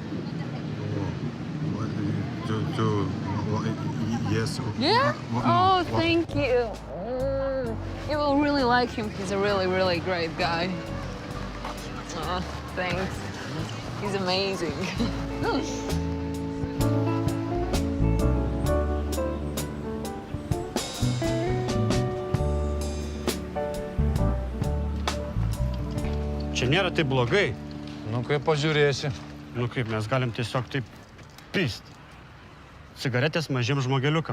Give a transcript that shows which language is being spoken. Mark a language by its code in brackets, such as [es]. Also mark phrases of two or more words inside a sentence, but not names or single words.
[en] Yes. Yeah? Oh, thank you. You will really like him. He's a really, really great guy. Oh, thanks. He's amazing. [lt] Čia nėra taip blogai. Nu, kaip pažiūrėsi. Nu kaip, mes galim tiesiog taip pist. Cigaretės mažiem žmogeliukam.